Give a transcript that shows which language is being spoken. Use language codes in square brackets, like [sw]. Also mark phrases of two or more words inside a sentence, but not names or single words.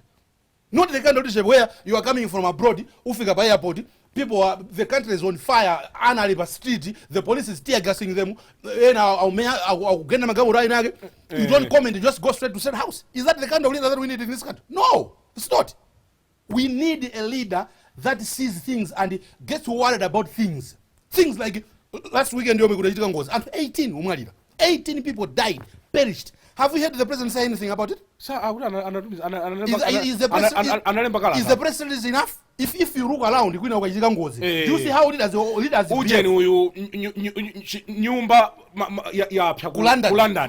[en] Not the kind of leadership where you are coming from abroad, ufika by airport, the country is on fire, Anna street, the police is tear gassing them, you don't comment, you just go straight to said house. Is that the kind of leader that we need in this country? No, it's not. We need a leader that sees things and gets worried about things. Things like last weekend [ny] yomwe kunachitika ngozi anthu 18 omwalira, [en] 18 people died, perished. Have you heard the president say anything about it? Is the press release enough? If you look around, do you see how leaders [ny] nyumba ya London?